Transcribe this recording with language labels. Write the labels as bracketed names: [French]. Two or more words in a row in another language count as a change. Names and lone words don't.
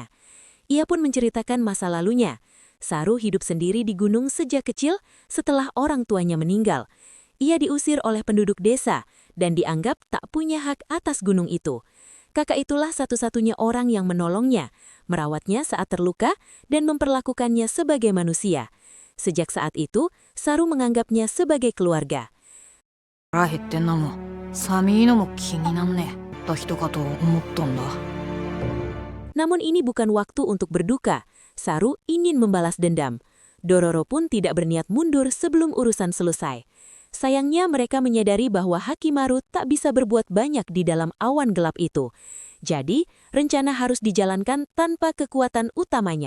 [Indonesian] Ia pun menceritakan masa lalunya. Saru hidup sendiri di gunung sejak kecil setelah orang tuanya meninggal. Ia diusir oleh penduduk desa dan dianggap tak punya hak atas gunung itu. Kakak itulah satu-satunya orang yang menolongnya, merawatnya saat terluka, dan memperlakukannya sebagai manusia. Sejak saat itu, Saru menganggapnya sebagai keluarga. [Japanese] 腹減ってんのも寒いのも気になんねえだ人かと思ったんだ。 [Indonesian] Namun ini bukan waktu untuk berduka. Saru ingin membalas dendam. Dororo pun tidak berniat mundur sebelum urusan selesai. Sayangnya mereka menyadari bahwa Hakimaru tak bisa berbuat banyak di dalam awan gelap itu. Jadi, rencana harus dijalankan tanpa kekuatan utamanya.